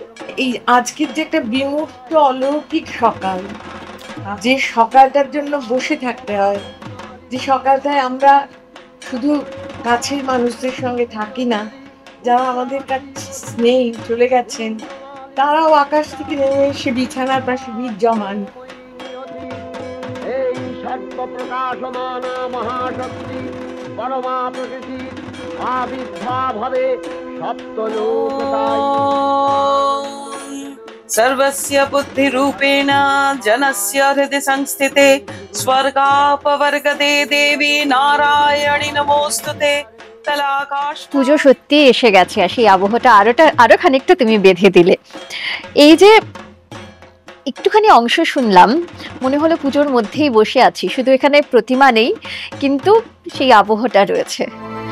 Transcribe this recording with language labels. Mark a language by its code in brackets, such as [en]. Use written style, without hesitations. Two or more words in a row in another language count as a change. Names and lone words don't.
[bn] এই আজকের যে একটা বিমূর্ত অলৌকিক সকাল, যে সকালটার জন্য বসে থাকতে হয়, যে সকালটায় আমরা শুধু কাছের মানুষদের সঙ্গে থাকি না, যারা আমাদের কাছে স্নেহ চলে গেছেন তারাও আকাশ থেকে নেমে এসে বিছানার পাশে ভিড় জমান। এই সর্বপ্রকাশমান মহাশক্তি পরমা প্রকৃতি আবির্ভাব হবে সপ্তলোকতায়। [sa] सर्वस्य बुद्धिरूपेण जनस्य हृदि संस्थिते स्वर्गापवर्गदे देवी नारायणी नमोस्तुते। [bn] পুজো সত্যি এসে গেছে, আর সেই আবহটা আরো খানিকটা তুমি বেঁধে দিলে। এই যে একটুখানি অংশ শুনলাম, মনে হলো পুজোর মধ্যেই বসে আছি, শুধু এখানে প্রতিমা নেই কিন্তু সেই আবহটা রয়েছে।